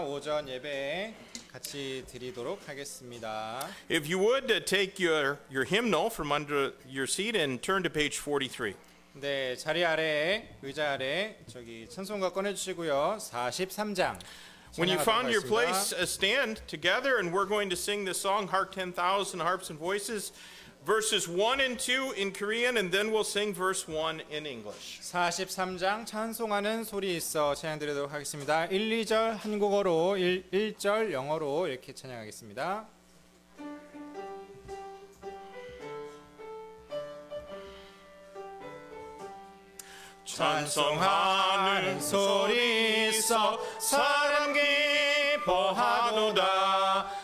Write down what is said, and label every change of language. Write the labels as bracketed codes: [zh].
[ko] 오전 예배 같이 드리도록 하겠습니다. [en] If you would take your hymnal from under your seat and turn to page 43. [ko] 네, 자리 아래 의자 아래 저기 찬송가 꺼내 주시고요. 43장. [en] When you found your place, stand together and we're going to sing the song Hark 10,000 Harps and Voices. Verses 1 and 2 in Korean, and then we'll sing verse 1 in English. [ko] 43장 찬송하는 소리 있어 찬양 드리도록 하겠습니다. 1, 2절 한국어로 1절 영어로 이렇게 찬양하겠습니다. 찬송하는 소리 있어 사람 기뻐하도다.